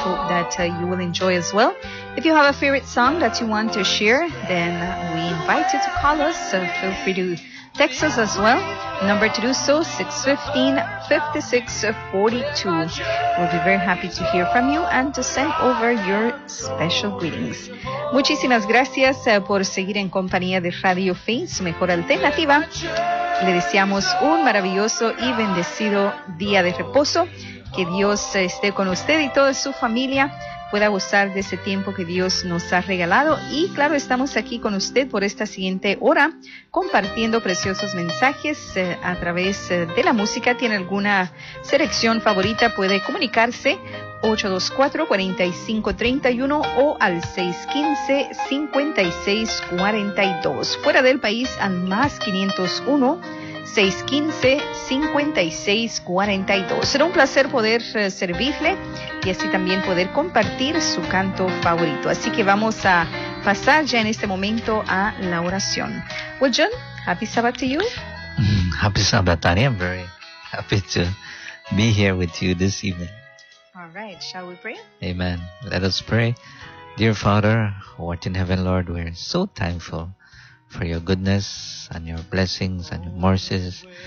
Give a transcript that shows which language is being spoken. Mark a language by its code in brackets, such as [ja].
[en] We hope that you will enjoy as well. If you have a favorite song that you want to share, then we invite you to call us. So feel free to text us as well. Number to do so, 615-5642. We'll be very happy to hear from you and to send over your special greetings. [es] Muchísimas gracias por seguir en compañía de Radio Fe, su mejor alternativa. Le deseamos un maravilloso y bendecido día de reposo. Que Dios esté con usted y toda su familia. Pueda gozar de ese tiempo que Dios nos ha regalado. Y claro, estamos aquí con usted por esta siguiente hora, compartiendo preciosos mensajes a través de la música. ¿Tiene alguna selección favorita? Puede comunicarse 824-4531 o al 615-5642. Fuera del país, al más 501 615-5642. Será un placer poder servirle y así también poder compartir su canto favorito. Así que vamos a pasar ya en este momento a la oración. [en] Well, John, happy Sabbath to you. Happy Sabbath, Tanya. I'm very happy to be here with you this evening. All right, shall we pray? Amen. Let us pray. Dear Father, who art in heaven, Lord, we're so thankful for your goodness and your blessings and your mercies.